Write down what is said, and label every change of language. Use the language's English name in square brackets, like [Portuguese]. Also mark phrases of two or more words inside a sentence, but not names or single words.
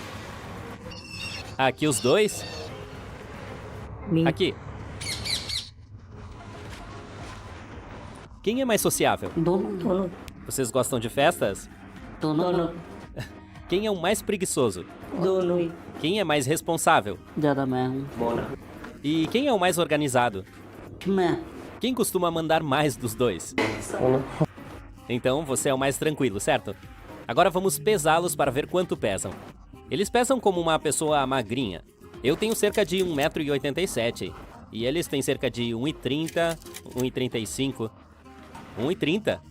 [Portuguese] Aqui os dois? [English] Me. [Portuguese] Aqui. Quem é mais sociável? [Hindi] Dono. [Portuguese] Vocês gostam de festas? [Hindi] Dono. [Portuguese] Quem é o mais preguiçoso? [Hindi] Dono. [Portuguese] Quem é mais responsável? [Hindi] ज़्यादा मैं हूँ. [Portuguese] E quem é o mais organizado? [Hindi] मैं. [Portuguese] Quem costuma mandar mais dos dois? Então você é o mais tranquilo, certo? Agora vamos pesá-los para ver quanto pesam. Eles pesam como uma pessoa magrinha. Eu tenho cerca de 1,87 m. E eles têm cerca de 1,30 m, 1,35 m, 1,30 m.